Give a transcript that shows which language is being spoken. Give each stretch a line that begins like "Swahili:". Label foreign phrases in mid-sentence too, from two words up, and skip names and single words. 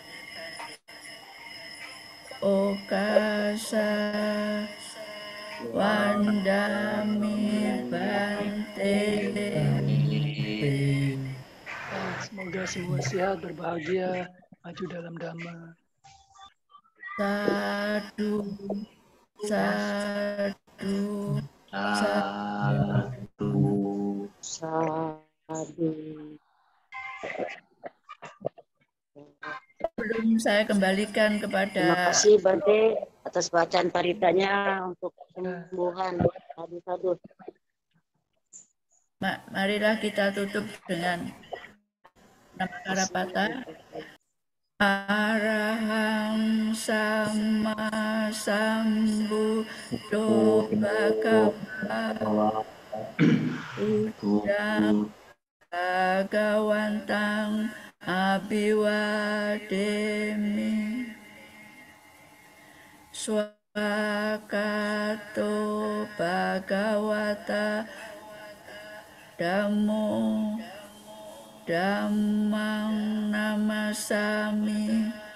Pali: Okasa Wandami Bante.
Indonesian: Semoga semua sehat, berbahagia, maju dalam Dhamma.
Pali: Sadu, sadu, sadu, sadu.
Indonesian: Sebelum saya kembalikan kepada... Terima kasih Bante atas bacaan paritanya untuk kesembuhan.
Pali: Sadu-sadu.
Indonesian: Marilah kita tutup dengan nama Karapata.
Pali: Araham sama sambuddho bhagava Buddham bhagawantang abhiwademi swakato bhagavata Dhammo Dhammang namasami